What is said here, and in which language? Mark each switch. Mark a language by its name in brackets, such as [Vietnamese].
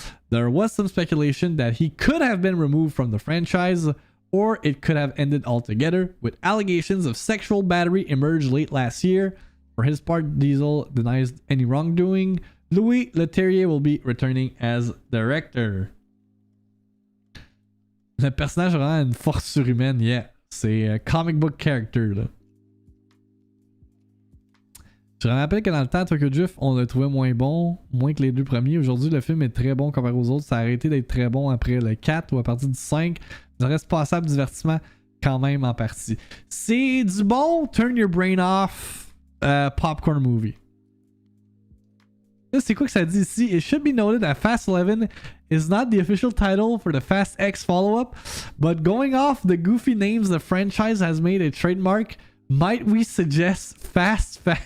[English] There was some speculation that he could have been removed from the franchise, or it could have ended altogether, with allegations of sexual battery emerged late last year. For his part, Diesel denies any wrongdoing. Louis Leterrier will be returning as director. [French] Le personnage a vraiment une force surhumaine, yeah. C'est un [English] comic book character, [French] là. Je me rappelle que dans le temps, Tokyo Drift, on le trouvait moins bon, moins que les deux premiers. Aujourd'hui, le film est très bon comparé aux autres. Ça a arrêté d'être très bon après le 4 ou à partir du 5. Ça reste passable divertissement quand même en partie. C'est du bon [English] turn your brain off popcorn movie. [French] Là, c'est quoi que ça dit ici? [English] It should be noted that Fast 11 is not the official title for the Fast X follow-up, but going off the goofy names the franchise has made a trademark, might we suggest Fast.